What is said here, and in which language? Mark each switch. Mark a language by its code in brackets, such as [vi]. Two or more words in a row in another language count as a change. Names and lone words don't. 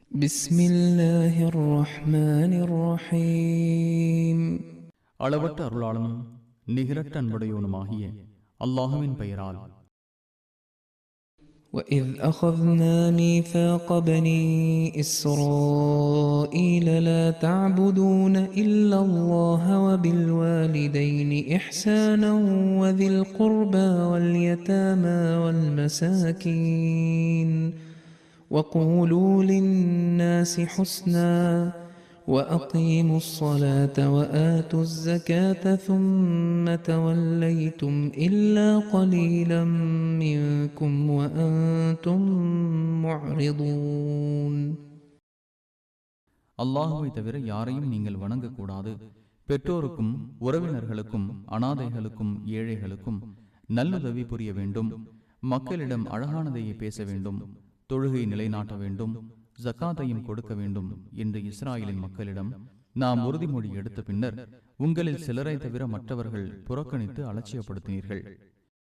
[ar] بسم الله الرحمن الرحيم [ta] அளவற்ற அருளாளனும் நிகரற்ற அன்புடையோனுமாகிய அல்லாஹுவின் பெயரால். [ar] وإذ أخذنا ميثاق بني إسرائيل لا تعبدون إلا الله وبالوالدين إحسانا وذي القربى واليتامى والمساكين وقولوا للناس حسنا وأقيموا الصلاة وآتوا الزكاة ثم توليتم إلا قليلا منكم وأنتم معرضون. [ta] அல்லாஹுவை தவிர யாரையும் நீங்கள் வணங்கக்கூடாது. பெற்றோருக்கும் உறவினர்களுக்கும் அனாதைகளுக்கும் ஏழைகளுக்கும் நல்லுதவி புரிய வேண்டும். மக்களிடம் அழகானதையே பேச வேண்டும். தொழுகை நிலைநாட்ட வேண்டும். ஜக்காத்தையும் கொடுக்க வேண்டும் என்று இஸ்ராயலின் மக்களிடம் நாம் உறுதிமொழி எடுத்த பின்னர் உங்களில் சிலரை தவிர மற்றவர்கள் புறக்கணித்து அலட்சியப்படுத்தினீர்கள்.